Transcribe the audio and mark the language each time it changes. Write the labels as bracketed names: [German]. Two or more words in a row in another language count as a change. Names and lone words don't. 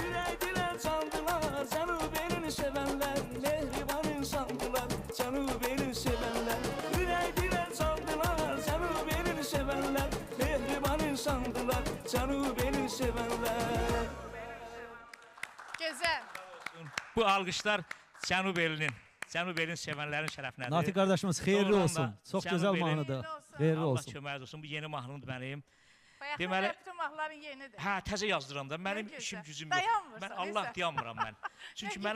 [Turkish] Yüreğine sandılar canı verir sevenler. Mehriban insandılar canı verir sevenler. Yüreğine sandılar canı verir sevenler. Mehriban insandılar canı verir sevenler. Güzel. [Azerbaijani] Bu alqışlar Cənubelinin, Cənubelin sevənlərin şərəfinədir. Natiq qardaşımız xeyirli Doğrudan olsun. da Çox Cənubelin- gözəl mahnıdır. Xeyirli olsun. Xeyirli Allah olsun. köməyiniz olsun. Bu yeni mahnımdır mənim. Bayaqdan Deməli- bütün mahnıların yenidir. Hə, təzə yazdıram da. Mənim Ne işim gözəl. gücüm yox. Dayanmırsan, Mən Allah neysə. dayanmıram mən. Çünki Ne mənim